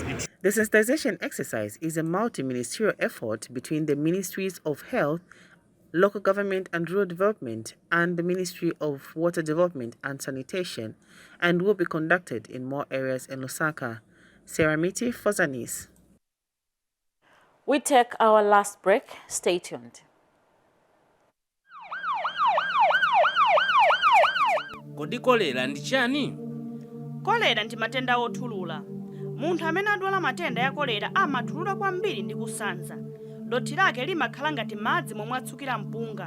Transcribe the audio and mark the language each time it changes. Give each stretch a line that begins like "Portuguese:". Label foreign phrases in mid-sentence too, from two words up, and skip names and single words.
English: The sensitization exercise is a multi-ministerial effort between the Ministries of Health, Local Government and Rural Development and the Ministry of Water Development and Sanitation, and will be conducted in more areas in Lusaka. Sarah Miti for ZANIS. We take our last break. Stay tuned.
Nyanja: Kodi kolera ndi chani? Kolera ndi matenda othulula. Munthu amene adwala matenda ya kolera amathulula kwambiri ndi kusanza. Dothi lake limakhala ngati madzi momwe atsukira mpunga.